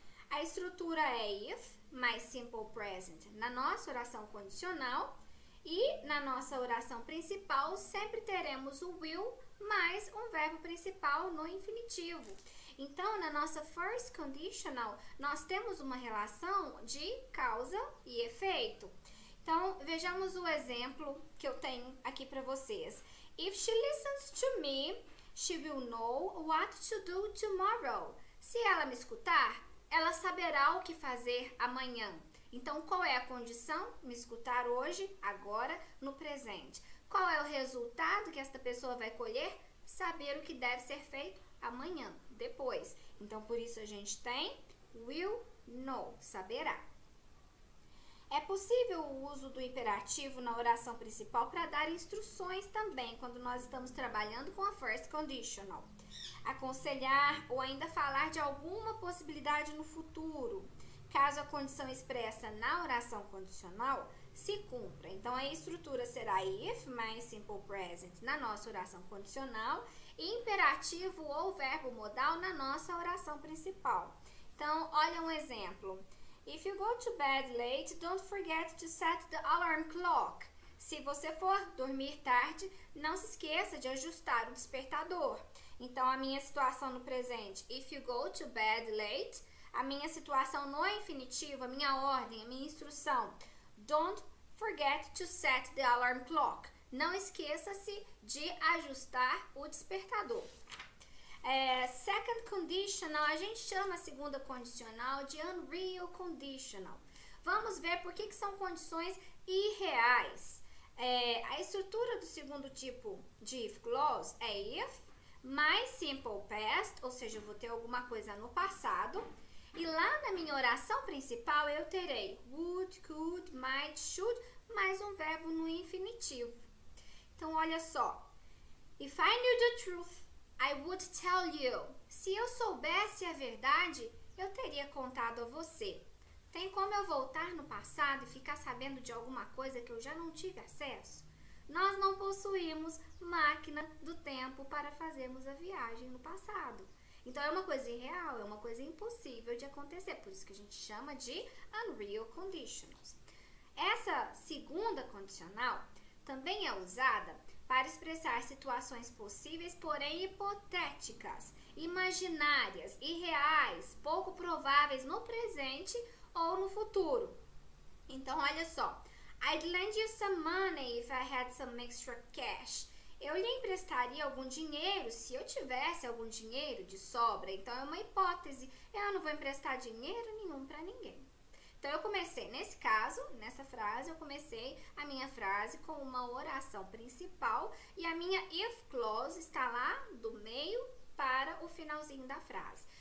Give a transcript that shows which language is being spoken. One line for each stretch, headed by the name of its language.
Portuguese: A estrutura é if, mais simple present na nossa oração condicional e na nossa oração principal sempre teremos o will mais um verbo principal no infinitivo. Então, na nossa first conditional, nós temos uma relação de causa e efeito. Então, vejamos o exemplo que eu tenho aqui para vocês.
English: If she listens to me, she will know what to do tomorrow.
Portuguese: Se ela me escutar, ela saberá o que fazer amanhã. Então, qual é a condição? Me escutar hoje, agora, no presente. Qual é o resultado que esta pessoa vai colher? Saber o que deve ser feito amanhã, depois. Então, por isso a gente tem will know, saberá. É possível o uso do imperativo na oração principal para dar instruções também, quando nós estamos trabalhando com a first conditional. Aconselhar ou ainda falar de alguma possibilidade no futuro, caso a condição expressa na oração condicional se cumpra. Então, a estrutura será if mais simple present na nossa oração condicional e imperativo ou verbo modal na nossa oração principal. Então, olha um exemplo.
English: If you go to bed late, don't forget to set the alarm clock.
Portuguese: Se você for dormir tarde, não se esqueça de ajustar o despertador. Então, a minha situação no presente,
English: if you go to bed late,
Portuguese: a minha situação no infinitivo, a minha ordem, a minha instrução,
English: don't forget to set the alarm clock.
Portuguese: Não esqueça-se de ajustar o despertador. Second conditional, a gente chama a segunda condicional de unreal conditional. Vamos ver por que são condições irreais. A estrutura do segundo tipo de if clause é if, mais simple past, ou seja, eu vou ter alguma coisa no passado. E lá na minha oração principal eu terei would, could, might, should, mais um verbo no infinitivo. Então, olha só.
English: If I knew the truth, I would tell you.
Portuguese: Se eu soubesse a verdade, eu teria contado a você. Tem como eu voltar no passado e ficar sabendo de alguma coisa que eu já não tive acesso? Nós não possuímos máquina do tempo para fazermos a viagem no passado. Então, é uma coisa irreal, é uma coisa impossível de acontecer. Por isso que a gente chama de unreal conditionals. Essa segunda condicional também é usada para expressar situações possíveis, porém hipotéticas. imaginárias, irreais, pouco prováveis no presente ou no futuro. Então, olha só.
English: I'd lend you some money if I had some extra cash.
Portuguese: Eu lhe emprestaria algum dinheiro se eu tivesse algum dinheiro de sobra. Então, é uma hipótese. Eu não vou emprestar dinheiro nenhum para ninguém. Então, eu comecei, nesse caso, nessa frase, eu comecei a minha frase com uma oração principal e a minha if clause está lá do meio para o finalzinho da frase.